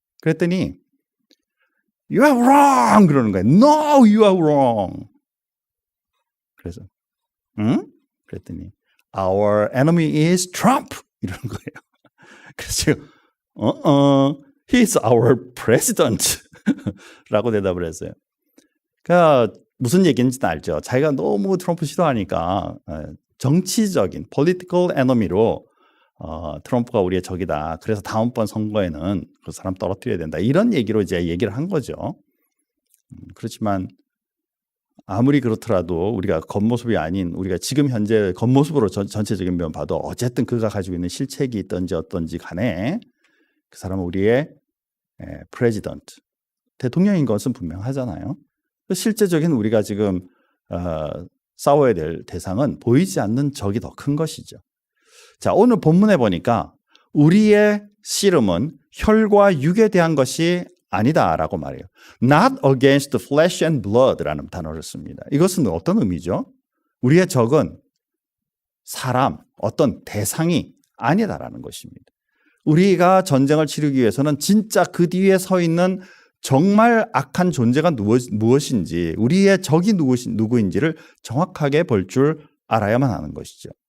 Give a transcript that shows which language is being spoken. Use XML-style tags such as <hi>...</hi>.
<ko>그랬더니</ko> <en>You are wrong</en> <ko>그러는 거예요.</ko> <en>No, you are wrong.</en> <ko>그래서 응? 그랬더니</ko> <en>Our enemy is Trump</en> <ko>이러는 거예요. 그래서 제가</ko> <en>He is our president</en> <ko>라고 대답을 했어요. 그러니까 무슨 얘기인지는 알죠. 자기가 너무 트럼프 싫어하니까 정치적인</ko> <en>political enemy</en> <ko>로 트럼프가 우리의 적이다. 그래서 다음번 선거에는 그 사람 떨어뜨려야 된다. 이런 얘기로 이제 얘기를 한 거죠. 그렇지만 아무리 그렇더라도 우리가 겉모습이 아닌 우리가 지금 현재 겉모습으로 전체적인 면 봐도 어쨌든 그가 가지고 있는 실책이 있든지 어떤지 간에 그 사람은 우리의 프레지던트, 대통령인 것은 분명하잖아요. 실제적인 우리가 지금 싸워야 될 대상은 보이지 않는 적이 더 큰 것이죠. 자, 오늘 본문에 보니까 우리의 씨름은 혈과 육에 대한 것이 아니다라고 말해요.</ko> <en>Not against flesh and blood라는</en> <ko>단어를 씁니다. 이것은 어떤 의미죠? 우리의 적은 사람, 어떤 대상이 아니다라는 것입니다. 우리가 전쟁을 치르기 위해서는 진짜 그 뒤에 서 있는 정말 악한 존재가 무엇인지, 우리의 적이 누구인지를 정확하게 볼 줄 알아야만 하는 것이죠.</ko>